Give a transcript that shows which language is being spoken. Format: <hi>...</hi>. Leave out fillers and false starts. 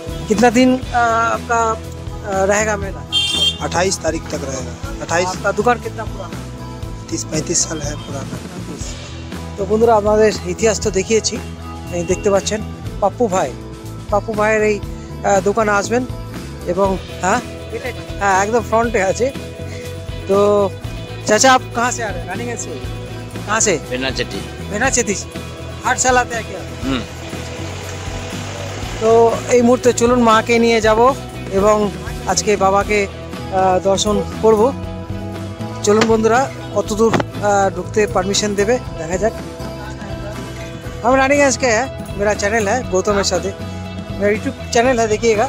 <hi>कितना दिन आपका रहेगा मेला? 28 तारीख तक रहेगा। 28। आपका दुकान कितना पुराना? 30-35 साल है पुराना।</hi> <bn>তো বন্ধুরা, আপনাদের ইতিহাস তো দেখিয়েছি। এই দেখতে পাচ্ছেন পাপ্পু ভাইয়ের এই দোকানে আসবেন, এবং হ্যাঁ একদম ফ্রন্টে আছে।</bn> <hi>तो चाचा आप कहाँ से आ रहे हैं? रानीगंज से? कहाँ से? बेना चट्टी। बेना चेती से। हर साल आते हैं क्या?</hi> <bn>তো এই মুহূর্তে চলুন মাকে নিয়ে যাব এবং আজকে বাবাকে দর্শন করব। চলুন বন্ধুরা, কতদূর ঢুকতে পারমিশন देवे देखा जाक।</bn> <hi>हम रानीगंज के हैं, मेरा चैनल है गौतमेर साथे, मेरा यूट्यूब चैनल है, देखिएगा।</hi>